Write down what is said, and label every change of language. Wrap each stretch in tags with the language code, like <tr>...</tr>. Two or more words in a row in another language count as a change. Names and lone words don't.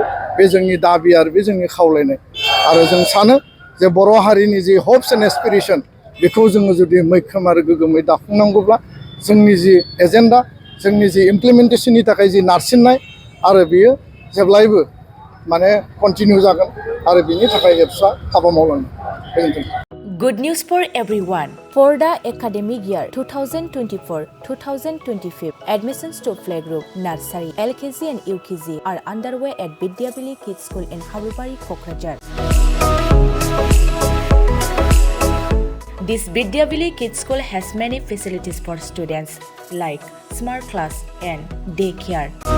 <brx>बे जोंनि दाबि आरो बे जोंनि खावलायनाय आरो जों सानो जे बर' हारिनि</brx> <en>the hopes and aspirations</en> <brx>बेखौ जोङो जुदि मैखोम आरो गोगोमै दाफुंनांगौब्ला जोंनि</brx> <en>the agenda</en> <brx>जोंनि जि इमप्लिमेन्टेसननि थाखाय जि नारसिननाय आरो बेयो जेब्लायबो माने कन्टिनिउ जागोन आरो बिनि थाखाय एबसुआ हाबा मावलांगोन। गोजोन्थों।</brx> <en>Good news for everyone. For the academic year 2024-2025, admissions to playgroup, nursery, LKG and UKG are underway at Vidyavili Kids School in Habubari, Kokrajhar. This Vidyavili Kids School has many facilities for students like smart class and daycare,</en>